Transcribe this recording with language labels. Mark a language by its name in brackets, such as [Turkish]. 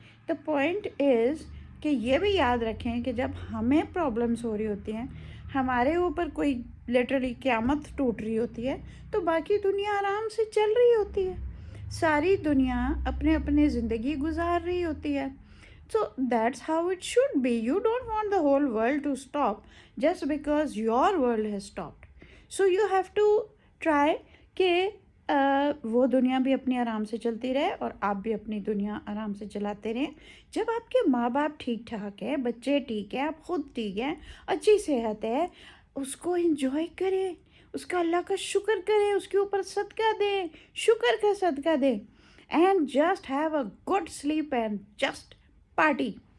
[English] the point is [Urdu] کہ یہ بھی یاد رکھیں کہ جب ہمیں پرابلمس ہو رہی ہوتی ہیں، ہمارے اوپر کوئی لٹرلی قیامت ٹوٹ رہی ہوتی ہے، تو باقی دنیا آرام سے چل رہی ہوتی ہے، ساری دنیا اپنے زندگی گزار رہی ہوتی ہے. [English] So that's how it should be. You don't want the whole world to stop just because your world has stopped. So you have to try [Urdu] کہ وہ دنیا بھی اپنی آرام سے چلتی رہے اور آپ بھی اپنی دنیا آرام سے چلاتے رہیں. جب آپ کے ماں باپ ٹھیک ٹھاک ہے، بچے ٹھیک ہے، آپ خود ٹھیک ہیں، اچھی صحت ہے، اس کو انجوائے کریں، اس کا اللہ کا شکر کریں، اس کے اوپر صدقہ دیں، شکر کا صدقہ دیں، [English] And just have a good sleep and just party.